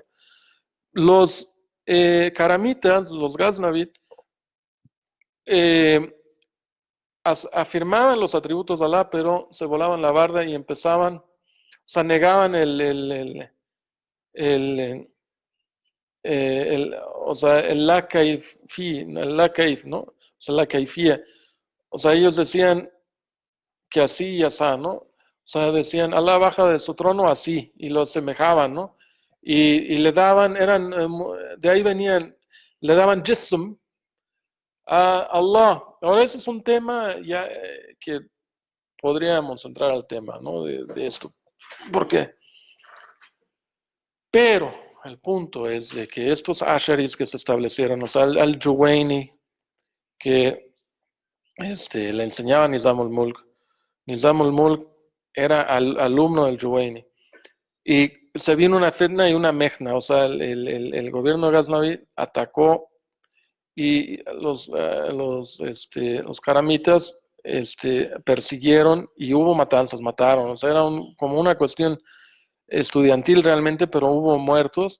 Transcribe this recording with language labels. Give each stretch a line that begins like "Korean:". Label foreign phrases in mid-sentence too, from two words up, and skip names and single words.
Spanish: Los karamitas, los Ghaznavid, afirmaban los atributos de Allah, pero se volaban la barda y empezaban, o sea, negaban o sea, el
Arabic: لا كيف,
Spanish: ¿no? O sea, la kaifía. O sea, ellos decían que así y así, ¿no? O sea, decían, Alá baja de su trono así, y lo asemejaban, ¿no? Y le daban, de ahí venían, le daban jism a Allah. Ahora ese es un tema ya que podríamos entrar al tema, ¿no? De esto. ¿Por qué? Pero el punto es de que estos asharis que se establecieron, o sea, al-Juwayni, que le enseñaba a Nizam al-Mulk. Nizam al-Mulk era alumno del Juwayni. Y se vino una fitna y una mejna, o sea, el gobierno Ghaznavi atacó y los karamitas persiguieron y hubo matanzas, mataron, o sea, era como una cuestión estudiantil realmente, pero hubo muertos.